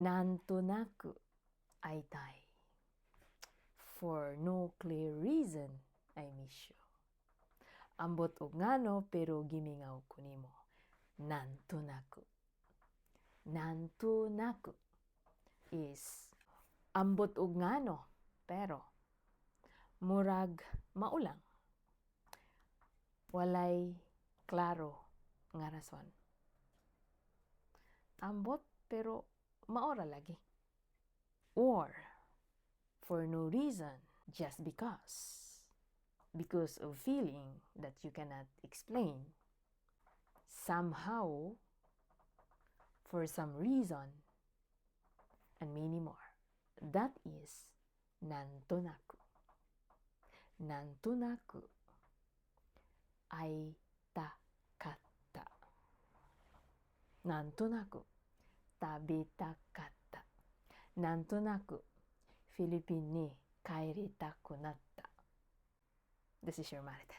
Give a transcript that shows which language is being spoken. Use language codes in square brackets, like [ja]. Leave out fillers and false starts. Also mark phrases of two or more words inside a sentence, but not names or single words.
[ja] なんとなく会いたい。 [en] For no clear reason, I miss you. [ceb] Ambot og ngano pero gimingaw ko nimo. [ja] なんとなく. なんとなく [ceb] is ambot og ngano pero murag maulang. Walay klaro nga rason. Ambot pero maora lagi. [en] Or for no reason, just because. Because of feeling that you cannot explain. Somehow, for some reason, and many more. That is [ja] なんとなく。なんとなく会いたかった. なんとなく食べたかった. なんとなくPhilippineに帰りたくなった. [en] This is your Marites.